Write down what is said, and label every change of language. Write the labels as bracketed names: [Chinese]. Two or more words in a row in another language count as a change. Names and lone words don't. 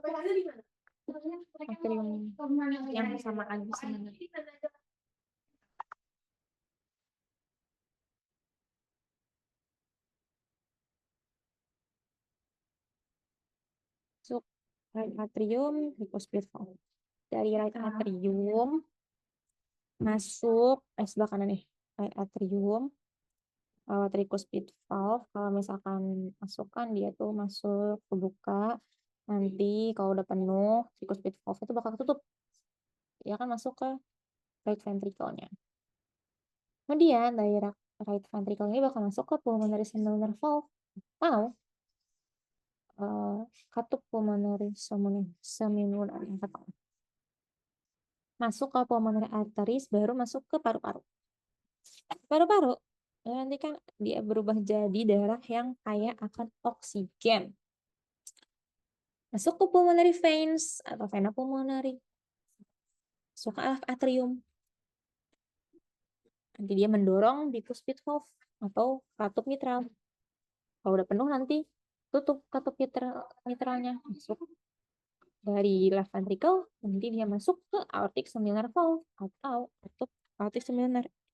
[Indonesian] Atrium yang sama aja sama. Masuk [English] right atrium, tricuspid valve. [Indonesian] Dari [English] right atrium [Indonesian] masuk sebelah kanan nih. [English] Right atrium, tricuspid valve. [Indonesian] Kalau misalkan masukkan dia tuh masuk kebuka. Nanti kalau udah penuh, [English] tricuspid valve [Indonesian] itu bakal tutup. Dia akan masuk ke [English] right ventricle- [Indonesian] nya. Kemudian dari [English] right ventricle [Indonesian] ini bakal masuk ke [English] pulmonary semilunar valve [Indonesian] atau katup [English] pulmonary semilunar [Indonesian] yang pertama. Masuk ke [English] pulmonary arteries, [Indonesian] baru masuk ke paru-paru. Paru-paru nanti kan dia berubah jadi darah yang kaya akan oksigen. Masuk ke [English] pulmonary veins [Indonesian] atau vena pulmonary. Masuk ke atrium. Nanti dia mendorong [English] tricuspid valve [Indonesian] atau katup mitral. Kalau udah penuh nanti tutup katup mitralnya. Masuk dari [English] left ventricle, [Indonesian] nanti dia masuk ke [English] aortic semilunar valve [Indonesian] atau katup [English] aortic semilunar.